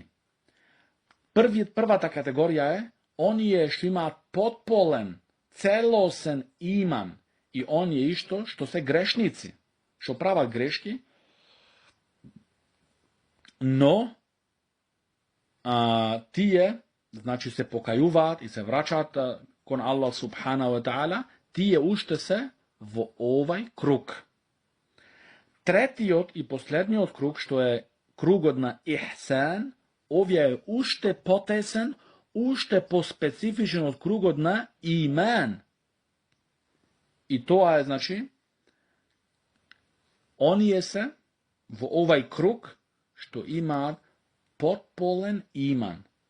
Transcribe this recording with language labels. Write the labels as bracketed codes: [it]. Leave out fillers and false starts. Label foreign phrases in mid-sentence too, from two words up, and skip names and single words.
[mk] Првата категорија е оние што имаат потполен, целосен иман и оние исто што се грешници, што прават грешки, но тие, значи, се покајуваат и се врачаат кон [ar] الله سبحانه وتعالى, [mk] тие уште се во овај круг. Третиот и последниот круг, што е кругот на ихсан, овие е уште потесен, уште поспецифичен од кругот на иман. И тоа е, значи, оние се во овај круг што имаат потполен иман.